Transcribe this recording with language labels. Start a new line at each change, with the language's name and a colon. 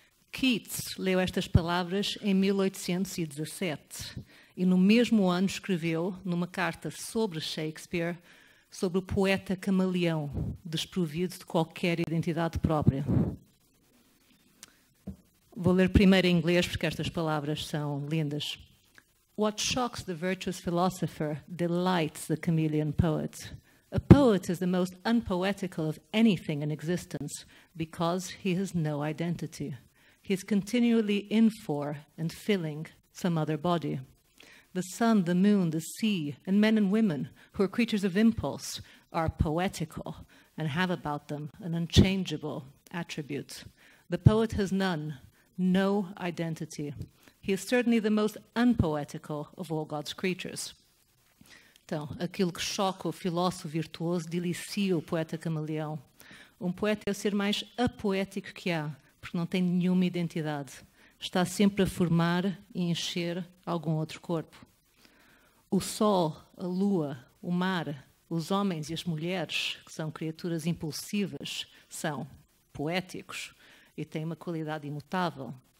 Portuguese: Keats leu estas palavras em 1817 e no mesmo ano escreveu, numa carta sobre Shakespeare, sobre o poeta camaleão, desprovido de qualquer identidade própria. Vou ler primeiro em inglês porque estas palavras são lindas.
English: What shocks the virtuous philosopher delights the chameleon poet. A poet is the most unpoetical of anything in existence because he has no identity. He is continually in for and filling some other body. The sun, the moon, the sea, and men and women who are creatures of impulse are poetical and have about them an unchangeable attribute. The poet has none, no identity. He is certainly the most unpoetical of all God's creatures.
Portuguese: Então, aquilo que choca o filósofo virtuoso delicia o poeta camaleão. Um poeta é o ser mais apoético que há, porque não tem nenhuma identidade. Está sempre a formar e encher algum outro corpo. O sol, a lua, o mar, os homens e as mulheres, que são criaturas impulsivas, são poéticos e têm uma qualidade imutável.